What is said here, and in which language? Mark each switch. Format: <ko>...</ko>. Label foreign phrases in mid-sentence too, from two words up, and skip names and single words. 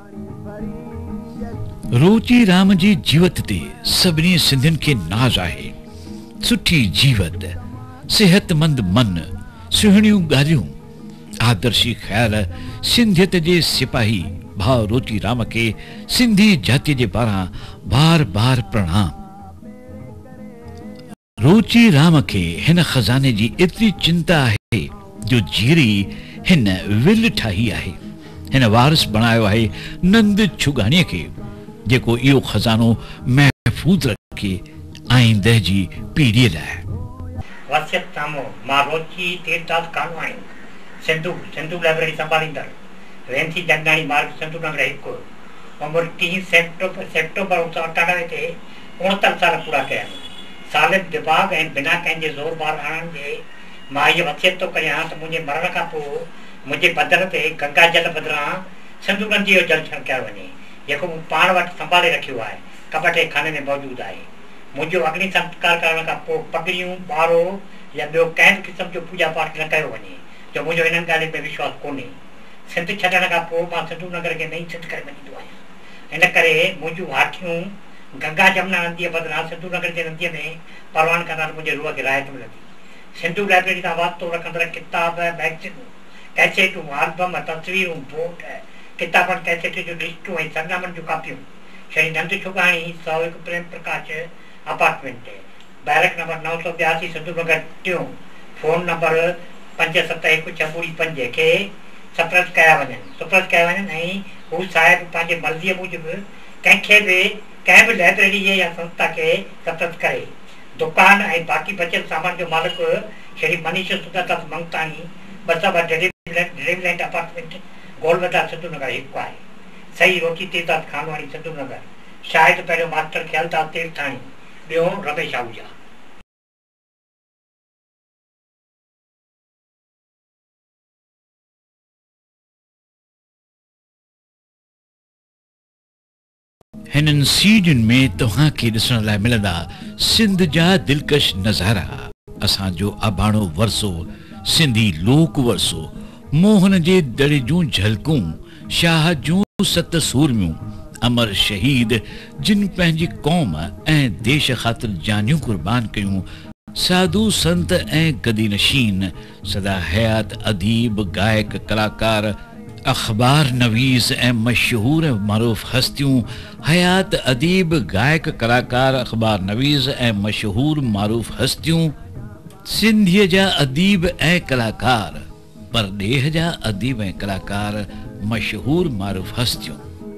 <sd>रोचीराम जी जीवत ते सभिनी सिंधियुनि खे नाज़ आहे। सुठी जीवत, सेहतमंद मन, सुहिणियूं ॻाल्हियूं, आदर्शी ख़्याल सिंधियत जे सिपाही भाउ रोचीराम खे सिंधी जातीअ जे पारां बार बार प्रणाम। रोचीराम खे हिन खज़ाने जी एतिरी चिंता आहे जो जीरी हिन विल ठाही आहे। हिन वारिस बणायो आहे नंद छुगाणीअ खे, जेको इहो खज़ानो महफ़ूज़ रखे आईंदह जी पीढ़ीअ लाइ। वसियत नामो मां रोची तीर्थदास खानवाणी, सिंधु लाइब्रेरी संभालींदड़, वेंथी जंगाणी मार्ग सिंधु नगर 1, उमिरि 3 सेप्टेंबर 1998 ते 69 साल पूरा कया। सालिद दिमाग़ ऐं बिना कंहिंजे ज़ोर बार आणण जे मां इहा वसियत थो कयां त मुंहिंजे मरण खां पोइ मुंहिंजे बदन ते गंगा जल बदिरां सिंधु नदी जो जल छिड़कायो वञे, जेको मूं पाण वटि संभाले रखियो आहे, कबट खाने में मौजूदु आहे। मुंहिंजो अग्नि संस्कार करण खां पोइ पगड़ियूं ॿारो या ॿियो कंहिं बि क़िस्म जो पूॼा पाठ न कयो वञे, जो मुंहिंजो हिननि ॻाल्हियुनि में विश्वास कोन्हे। सिंध छॾण खां पोइ मां सिंधु नगर खे नई सिंध करे मञींदो आहियां। इन करे मुंहिंजूं हाथियूं गंगा जमुना नदीअ बदिरां सिंधु नगर जे नदीअ में परवान कंदा त मुंहिंजे रूह खे राहत मिलंदी। सिंधु लाइब्रेरी सां वास्तो रखंदड़ किताब, मैगज़ीनूं, कैसेटूं, एल्बम, तस्वीरूं, बोट, किताबनि कैसेट जूं लिस्टूं ऐं सरनामनि जूं कापियूं श्री नंद छुगाणी 101 प्रेम प्रकाश अपार्टमेंट, बैरक नंबर 982 सिंधु नगर 2, फोन नंबर 571605 खे सप्रेस कया वञनि ऐं हू साहिब पंहिंजे मर्ज़ीअ मूजिबि कंहिंखे बि कंहिं बि लाइब्रेरी या संस्था खे सप्रेस करे। दुकान ऐं बाक़ी बचियल सामान जो मालिक श्री मनीष सुंदरदास मंगतानी 202 ड्रीमलैंड अपार्टमेंट, गोलबजार सिंधु नगर 1 आहे। सही रोची तीर्थदास खानवाणी सिंधु नगर, शायदि पहिरियों मास्टर ख्यालदास तीर्थाणी, ॿियो रमेश आहूजा। हिननि सीडियुनि में तव्हां खे ॾिसण लाइ मिलंदा सिंध जा दिलकश नज़ारा, असांजो अबाणो वरसो, सिंधी लोक वरसो, मोहन जे दड़े जूं झलकूं, शाह जूं 7 सूरमियूं, अमर शहीद जिन पंहिंजी क़ौम ऐं देश ख़ातिर जानियूं कुर्बान कयूं, साधु संत ऐं गदी नशीन, सदा हयात अदीब, गायक, कलाकार, अखबार नवीस ऐं मशहूर मारूफ हस्तियों, हयात अदीब, गायक, कलाकार, अखबार नवीस ऐं मशहूर मारूफ हस्तियों, सिंधीअ जा अदीब ऐं कलाकार, परॾेह जा अदीब ऐं कलाकार, मशहूर मारूफ हस्तियों।</sd>